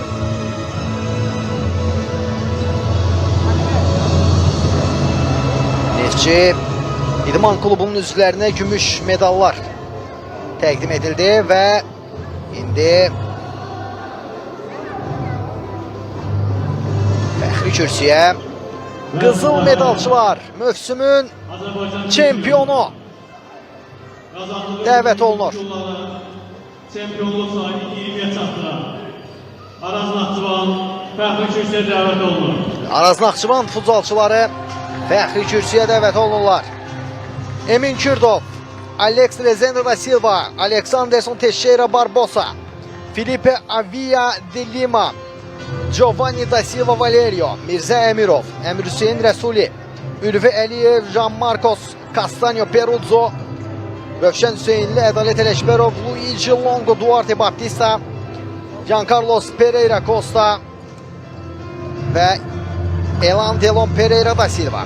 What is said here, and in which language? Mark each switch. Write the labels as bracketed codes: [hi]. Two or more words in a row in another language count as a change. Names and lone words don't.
[az] Neftçi İdman klubunun üzvlərinə gümüş medallar təqdim edildi və indi fəxri kürsüyə qızıl medalçılar, mövsümün çempionu dəvət olunur. Çempionluq sahibi 20-yə çatdıran Araz Naxçıvan fəxri kürsüyə dəvət olunur. Araz Naxçıvan futbolçuları fəxri kürsüyə dəvət olunurlar. Emin Kürdov, Alex Rezende da Silva, Alexanderson Teixeira Barbosa, Felipe Avia de Lima, Giovanni da Silva Valerio, Mirzə Əmirov, Əmir Hüseyin Rəsuli, Ülvi Əliyev, Jean Marcos Castanho Peruzzo, Rövşən Hüseynli, Ədalət Ələşbərov, Luigi Longo, Duarte Baptista, Giancarlos Pereira Costa və Elan Delon Pereira da Silva.